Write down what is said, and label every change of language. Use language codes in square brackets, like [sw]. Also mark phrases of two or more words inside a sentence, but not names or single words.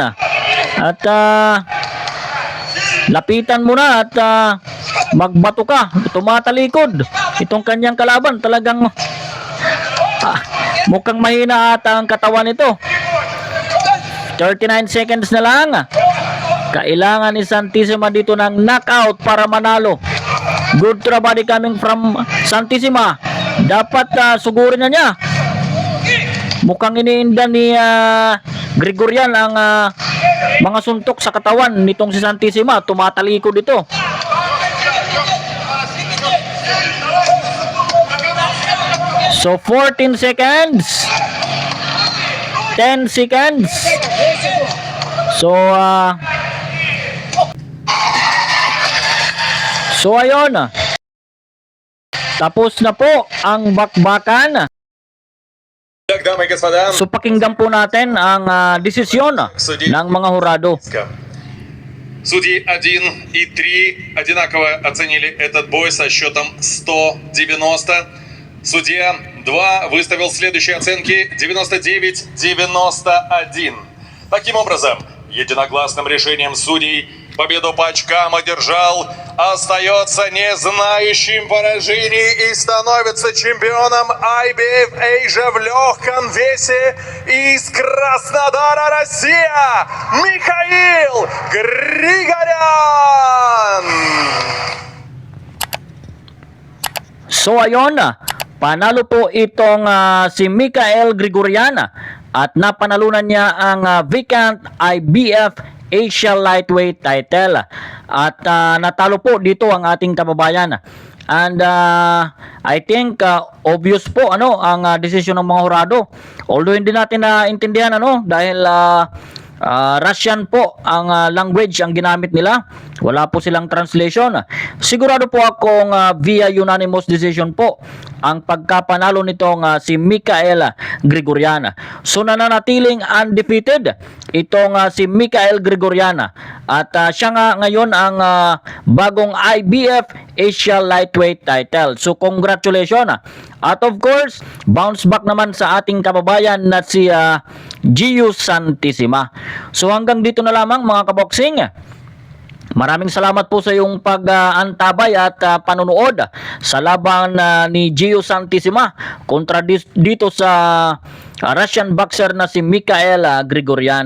[tl] At lapitan mo na at magbato ka. Tumatalikod. Itong kanyang kalaban talagang mukhang mahina ata ang katawan nito. 39 seconds na lang. Kailangan ni Santissima dito ng knockout para manalo. [en] Good to the body coming from Santissima. [tl] Dapat sugurin na niya. Mukhang iniinda ni Grigoryan ang mga suntok sa katawan nitong si Santissima. Tumatalikod dito. So 14 seconds. 10 seconds. So ayun. Tapos na po ang bakbakan. [ru] Дамы и господа, [tl] So pakinggan po natin ang desisyon ng mga hurado. [ru] судьи 1 и 3 одинаково оценили этот бой со счетом 190. Судья 2 выставил следующие оценки 99-91. Таким образом, единогласным решением судей победу по очкам одержал, остается не знающим поражений и становится чемпионом IBF Asia в легком весе из Краснодара, Россия, Михаил Григорян. [tl] So ayun, panalo po itong si Mikhail Grigoryan at napanalunan niya ang [en] vacant IBF Asia lightweight title. [tl] At natalo po dito ang ating kababayan. [en] And I think obvious [tl] po ang desisyon ng mga hurado. Although hindi natin naintindihan dahil Russian po ang language ang ginamit nila. Wala po silang translation. Sigurado po akong [en] via unanimous decision [tl] po ang pagkapanalo nitong si Mikhail Grigoryan. So nananatiling undefeated itong si Mikhail Grigoryan. At siya nga ngayon ang bagong [en] IBF Asia lightweight title. [tl] So congratulations. At [en] of course, bounce back [tl] naman sa ating kababayan na si Gio Santissima. So hanggang dito na lamang mga kaboksing. Maraming salamat po sa iyong pag-antabay at panonood sa laban ni Gio Santissima kontra dito sa Russian boxer na si Mikhail Grigoryan.